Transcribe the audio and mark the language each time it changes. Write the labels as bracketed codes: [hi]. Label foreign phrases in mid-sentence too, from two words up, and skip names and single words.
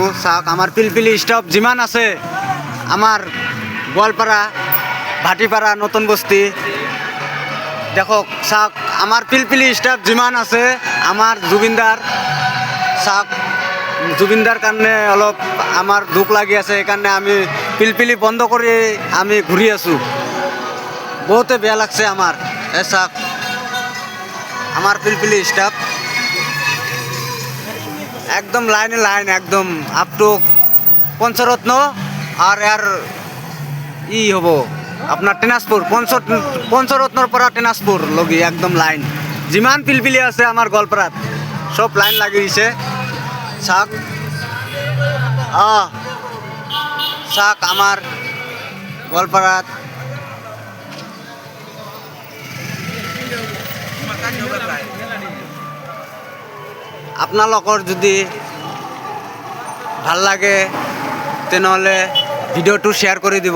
[as] চাওক আমাৰ পিলপিলি ষ্টাফ যিমান আছে, আমাৰ গোৱালপাৰা, ভাটিপাৰা, নতুন বস্তি, দেখক চাওক আমাৰ পিলপিলি ষ্টাফ যিমান আছে, আমাৰ জুবিনদাৰ। চাওক জুবিনদাৰ কাৰণে অলপ আমাৰ দুখ লাগি আছে, সেইকাৰণে আমি পিলপিলি বন্ধ কৰি আমি ঘূৰি আছোঁ। বহুতে বেয়া লাগছে আমাৰ। এই চাওক আমার পিলপিলি স্টাফ একদম লাইনে লাইন, একদম [en] up to [as] পঞ্চরত্ন আর এর ই হব আপনার টেনাসপুর, পঞ্চরত্নর পৰা টেনাসপুর লগি একদম লাইন। যিমান পিলপিলি আছে আমার গোৱালপাৰাত সব লাইন লাগি দিছে। চাওক চাওক আমার গোৱালপাৰাত আপোনালোকৰ যদি ভাল লাগে তেনেহ'লে ভিডিঅ'টো শ্বেয়াৰ কৰি দিব।